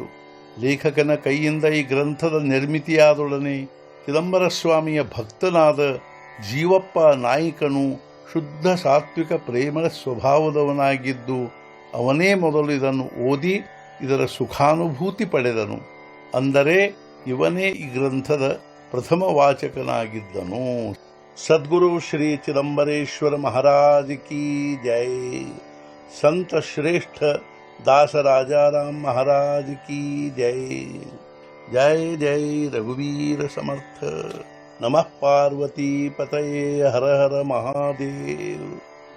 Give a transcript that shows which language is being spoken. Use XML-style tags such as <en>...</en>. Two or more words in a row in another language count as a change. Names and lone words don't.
<kn>ಲೇಖಕನ ಕೈಯಿಂದ ಈ ಗ್ರಂಥದ ನಿರ್ಮಿತಿಯಾದೊಡನೆ ಚಿದಂಬರ ಸ್ವಾಮಿಯ ಭಕ್ತನಾದ ಜೀವಪ್ಪ ನಾಯಿಕನು ಶುದ್ಧ ಸಾತ್ವಿಕ ಪ್ರೇಮಳ ಸ್ವಭಾವದವನಾಗಿದ್ದು ಅವನೇ ಮೊದಲು ಇದನ್ನು ಓದಿ ಇದರ ಸುಖಾನುಭೂತಿ ಪಡೆದನು. ಅಂದರೆ ಇವನೇ ಈ ಗ್ರಂಥದ ಪ್ರಥಮ ವಾಚಕನಾಗಿದ್ದನು.</kn> <hi>सद्गुरु श्री चिदंबरेश्वर महाराज की जय। संत श्रेष्ठ दास राजाराम महाराज की जय।</hi> <mr>जय जय रघुवीर समर्थ।</mr> <sa>नमः पार्वती पतये हर हर महादेव।</sa>